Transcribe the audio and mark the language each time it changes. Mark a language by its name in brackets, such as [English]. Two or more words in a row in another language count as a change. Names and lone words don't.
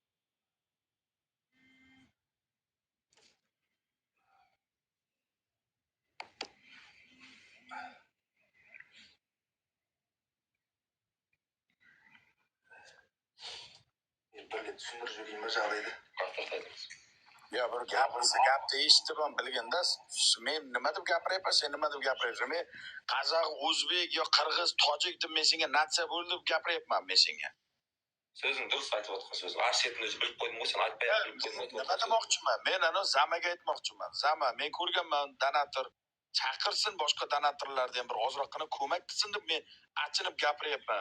[Kazakh] Бірге түсіндіріп жіберейін бе жағдайды? Айтыңыз. бір гапты естіп білгенде мен [Uzbek] nima deb gapiryapman, sen nima deb gapiryapsan? Men qozoq, o'zbek yo qirg'iz, tojik deb men senga natsiya bo'ldi deb gapiryapman men senga. So'zing durust aytib o'tgan so'zing. Arshetni o'zi bilib qo'ydim, sen aytmay bilib qo'ydim. Nima demoqchiman? Men ana Zamaga aytmoqchiman. Zama, men ko'rganman donator chaqirsin boshqa donatorlarni ham bir ozroqgina ko'mak qilsin deb men achinib gapiryapman.